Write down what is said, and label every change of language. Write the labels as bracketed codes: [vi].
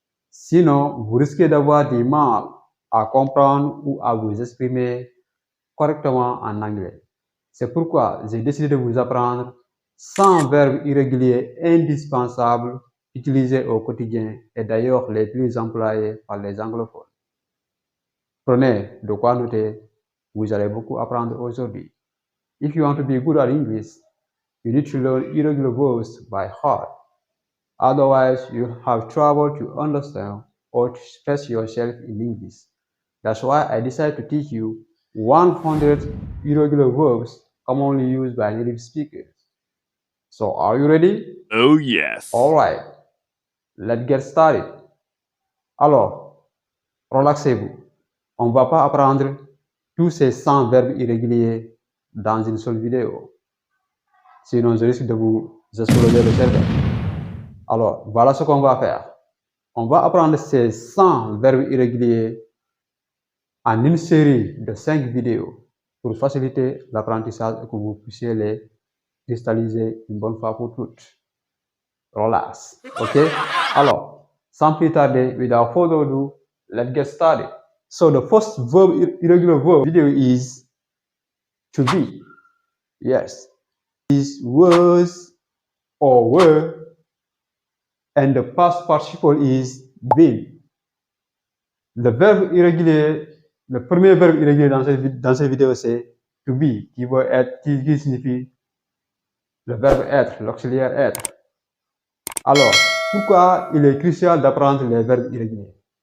[fr] Sinon, vous risquez d'avoir du mal à comprendre ou à vous exprimer correctement en anglais. C'est pourquoi j'ai décidé de vous apprendre 100 verbes irréguliers indispensables utilisés au quotidien et d'ailleurs les plus employés par les anglophones. Prenez de quoi noter, vous allez beaucoup apprendre aujourd'hui. [en] If you want to be good at English, you need to learn irregular verbs by heart. Otherwise, you'll have trouble to understand or to express yourself in English. That's why I decided to teach you 100 irregular verbs commonly used by native speakers. So, are you ready? Oh yes. Alright, let's get started. [fr] Alors, relaxez-vous. On ne va pas apprendre tous ces 100 verbes irréguliers dans une seule vidéo. Sinon, je risque de vous exploser le cerveau. Alors, voilà ce qu'on va faire. On va apprendre ces 100 verbes irréguliers en une série de 5 vidéos pour faciliter l'apprentissage et que vous puissiez les cristalliser une bonne fois pour toutes. [en] Relax. Ok? [fr] Alors, sans plus tarder, [en] without further ado, let's get started. So the first irregular verb video is to be. Yes. This was or were, and the past participle is been. [fr] Le verbe irrégulier, le premier verbe irrégulier dans cette vidéo, c'est to be, qui signifie le verbe être, l'auxiliaire être. Alors, pourquoi il est crucial d'apprendre les verbes irréguliers?